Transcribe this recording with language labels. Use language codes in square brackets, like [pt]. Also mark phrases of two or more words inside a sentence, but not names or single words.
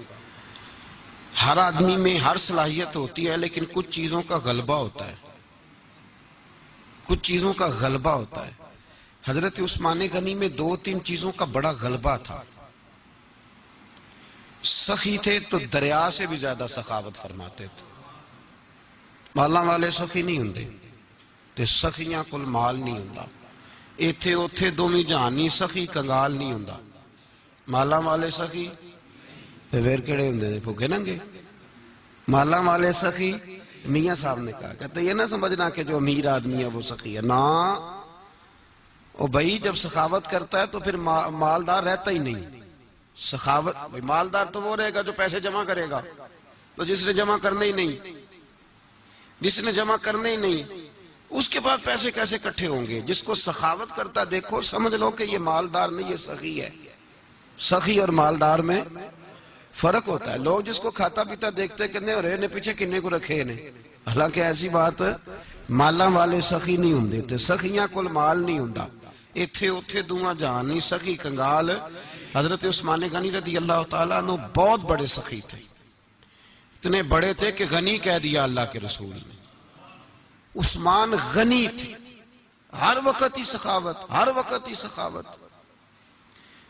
[ur] ہر آدمی میں ہر صلاحیت ہوتی ہے لیکن کچھ چیزوں کا غلبہ ہوتا ہے، کچھ چیزوں کا غلبہ ہوتا ہے. حضرت عثمان غنی میں 2-3 چیزوں کا بڑا غلبہ تھا. سخی تھے تو دریا سے بھی زیادہ سخاوت فرماتے تھے. [pa] مالاں والے سخی نہیں ہوندے تے سخیاں کل مال نہیں ہوندا. ایتھے اوتھے دومی جہانی سخی کنگال نہیں ہوندا. مالاں والے سخی تے پھر کیڑے ہوندے نے بھوکے ننگے. [ur] مالاں والے سخی میاں صاحب نے کہا، کہتے یہ نہ سمجھنا کہ جو امیر آدمی ہے وہ سخی ہے. نا او بھائی جب سخاوت کرتا ہے تو پھر مالدار رہتا ہی نہیں. سخاوت مالدار تو وہ رہے گا جو پیسے جمع کرے گا. تو جس نے جمع کرنے ہی نہیں، جس نے جمع کرنے ہی نہیں اس کے پاس پیسے کیسے اکٹھے ہوں گے؟ جس کو سخاوت کرتا دیکھو سمجھ لو کہ یہ مالدار نہیں، یہ سخی ہے. سخی اور مالدار میں فرق ہوتا ہے. لوگ جس کو کھاتا پیتا دیکھتے کنے اور نے پیچھے کنے کو رکھے نے، حالانکہ ایسی بات [pa] مالاں والے سخی نہیں ہوندے تے سخیاں کل مال نہیں ہوندا. ایتھے اوتھے دوواں جہان نہیں سخی کنگال. [ur] حضرت عثمان غنی رضی اللہ تعالیٰ عنہ بہت بڑے سخی تھے، اتنے بڑے تھے کہ غنی کہہ دیا اللہ کے رسول نے. عثمان غنی تھے، ہر وقت ہی سخاوت، ہر وقت ہی سخاوت.